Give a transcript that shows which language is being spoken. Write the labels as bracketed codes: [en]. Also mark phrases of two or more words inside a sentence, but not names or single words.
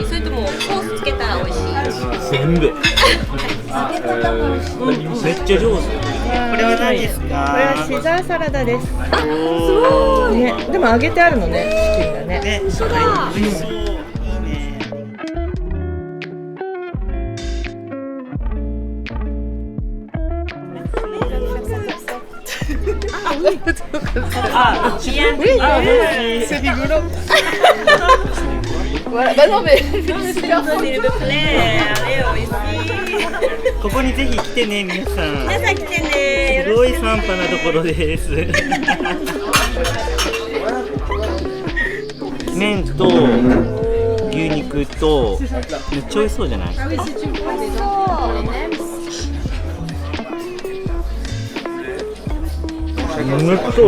[ja] それともソースつけたら美味しい。全部。めっちゃ上手。これは何ですか？これはシザーサラダです。あ、すごい。ね、でも揚げてあるのね、チキンがね。ね、そうだ。美味しそう。いいね。 [fr] Ah, bien. Oui, c'est rigolo. Voilà, bah non mais S'il vous plaît, allez ici. [ja] ここにぜひ来てね、皆さん。皆さん来てね。すごいサンパなところです。麺と牛肉とめっちゃ美味しそうじゃない？めっちゃ美味しい。